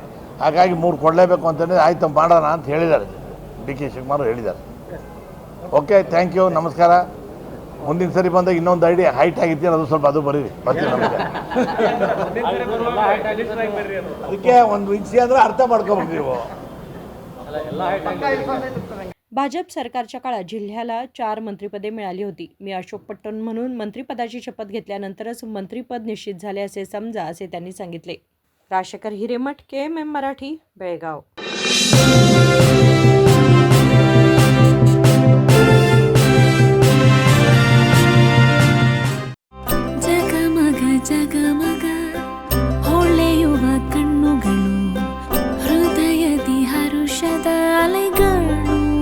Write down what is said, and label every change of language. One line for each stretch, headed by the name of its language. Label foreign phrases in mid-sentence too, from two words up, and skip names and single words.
Kannada: ಹಾಗಾಗಿ 3 ಕೊಡಲೇಬೇಕು ಅಂತಂದರೆ ಆಯಿತು ಮಾಡೋಣ ಅಂತ ಹೇಳಿದ್ದಾರೆ, ಡಿ ಕೆ ಶಿವಕುಮಾರ್ ಹೇಳಿದ್ದಾರೆ.
English: okay, thank you, ನಮಸ್ಕಾರ.
Kannada: ಮುಂದಿನ ಸರಿ ಬಂದಾಗ ಇನ್ನೊಂದು ಐಡಿಯಾ ಹೈಟ್ ಆಗಿರ್ತೀನಿ, ಅದು ಸ್ವಲ್ಪ ಅದು ಬರೀರಿ ಬರ್ತೀನಿ. ನಮಸ್ಕಾರ. ಅದಕ್ಕೆ ಒಂದು ವಿಷಯ ಅಂದರೆ ಅರ್ಥ ಮಾಡ್ಕೋಬೇಕು ನೀವು.
Marathi: भाजप सरकारच्या काळात जिल्ह्याला 4 मंत्रिपदे मिळाली होती. मी अशोक पट्टण म्हणून मंत्रिपदाची शपथ घेतल्यानंतरच मंत्रिपद निश्चित झाले असे समजा, असे त्यांनी सांगितले. राजशेखर हिरेमठ, KMM मराठी, बेळगाव.
Kannada: ಜಗಮಗ ಹೊಳೆಯುವ ಕಣ್ಣುಗಳು, ಹೃದಯದಿ ಹರುಷದ ಅಲೆಗಳು.